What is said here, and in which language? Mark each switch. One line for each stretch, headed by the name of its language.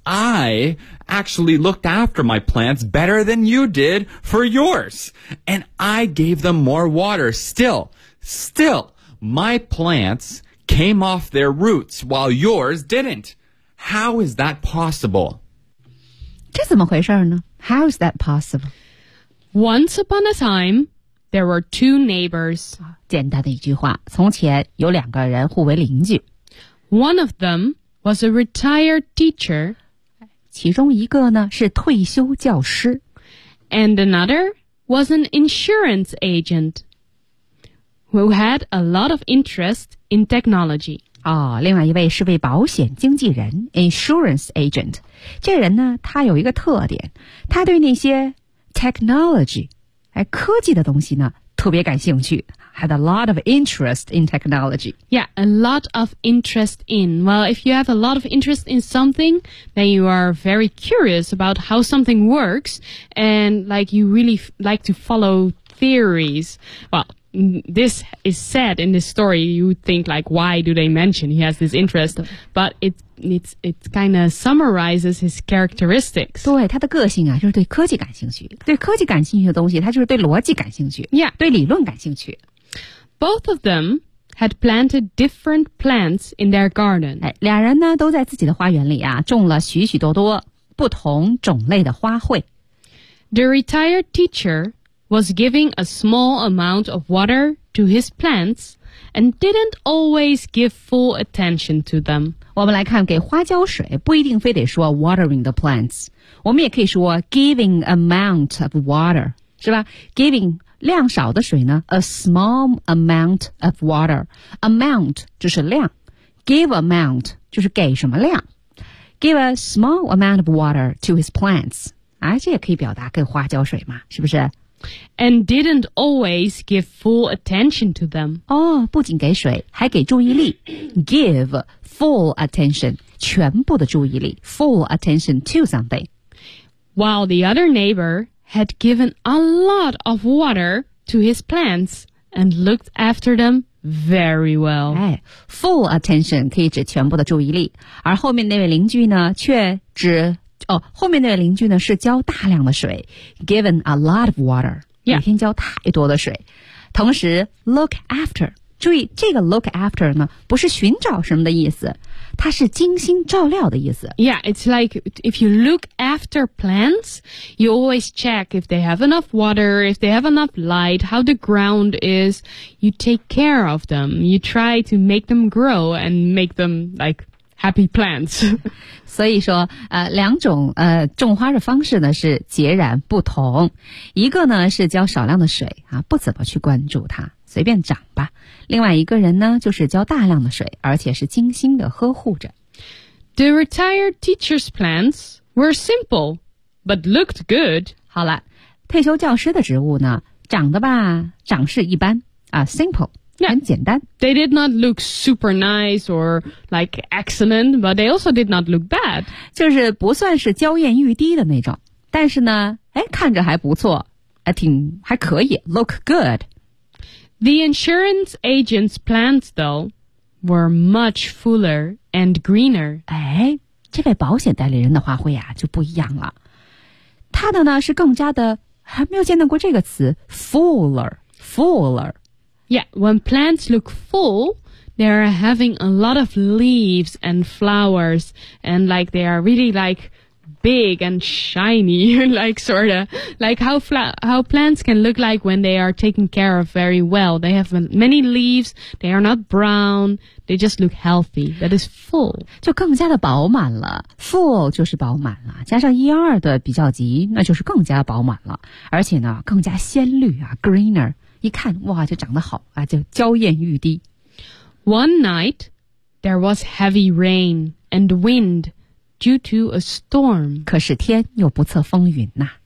English: I actually looked after my plants better than you did for yours, and I gave them more water still." Still, my plants came off their roots while yours didn't. How is that possible?
Chinese: 这怎么回事呢?
English: How is that possible? Once upon a time, there were two neighbors.
Chinese: 简单的一句话,从前有两个人互为邻居。
English: One of them was a retired teacher.
Chinese: 其中一个呢,是退休教师。
English: And another was an insurance agent. Who had a lot of interest in technology.
Chinese: 哦，另外一位是位保险经纪人 ,
English: insurance agent.
Chinese: 这人呢，他有一个特点，他对那些 technology, 科技的东西呢，特别感兴趣。
English: Had a lot of interest in technology. Yeah, a lot of interest in. Well, if you have a lot of interest in something, then you are very curious about how something works, and like you really like to follow theories. Well,This is said in this story. You would think, like, why do they mention he has this interest? But it kind of summarizes his characteristics.
Chinese: 对他的个性啊，就是对科技感兴趣。对科技感兴趣的东西，他就是对逻辑感兴趣。
English: Yeah,
Chinese: 对理论感兴趣。
English: Both of them had planted different plants in their garden.
Chinese: 哎，俩人呢都在自己的花园里啊种了许许多多不同种类的花卉。
English: The retired teacher was giving a small amount of water to his plants and didn't always give full attention to them.
Chinese: 我们来看给花浇水不一定非得说
English: watering the plants.
Chinese: 我们也可以说
English: giving amount of water,
Chinese: 是吧 ?giving 量少的水呢 ,
English: a small amount of water.
Chinese: Amount 就是量 ,
English: give amount
Chinese: 就是给什么量。
English: Give a small amount of water to his plants.
Chinese: 啊，这也可以表达给花浇水嘛，是不是？
English: And didn't always give full attention to them.
Chinese: 哦，不仅给水，还给注意力。
English: Give full attention,
Chinese: 全部的注意力。
English: Full attention to something. While the other neighbor had given a lot of water to his plants and looked after them,Very well.
Chinese: 哎 ,
English: full attention
Chinese: 可以指全部的注意力。而后面那位邻居呢却指哦后面那位邻居呢是浇大量的水。
English: Given a lot of water.
Chinese: 每天浇太多的水。
English: Yeah.
Chinese: 同时 ,look after. 注意这个 look after 呢不是寻找什么的意思。它是精心照料的意思。
English: Yeah, it's like if you look after plants, you always check if they have enough water, if they have enough light, how the ground is. You take care of them. You try to make them grow and make them like happy plants.
Chinese: 所以说两种种花的方式呢是截然不同。一个呢是浇少量的水啊不怎么去关注它。随便长吧。另外一个人呢就是浇大量的水而且是精心的呵护着。
English: The retired teacher's plants were simple, but looked good.
Chinese: 好了退休教师的植物呢长得吧长势一般啊 ,simple,
English: yeah,
Chinese: 很简单。
English: They did not look super nice or like excellent, but they also did not look bad.
Chinese: 就是不算是娇艳欲滴的那种。但是呢哎看着还不错挺还可以 ,
English: look good. The insurance agent's plants, though, were much fuller and greener.
Chinese: 哎，这位保险代理人的花卉啊就不一样了。他的呢是更加的，还没有见到过这个词 ,fuller, fuller.
English: Yeah, when plants look full, they are having a lot of leaves and flowers, and like they are really like... Big and shiny, like sort of, like how plants can look like when they are taken care of very well. They have many leaves, they are not brown, they just look healthy, that is full.
Chinese: 就更加的饱满了 ,full 就是饱满了加上一二的比较级那就是更加饱满了而且呢更加鲜绿啊 ,greener, 一看哇就长得好啊就娇艳欲滴。
English: One night, there was heavy rain and wind,Due to a storm.
Chinese: 可是天又不测风云呐、啊。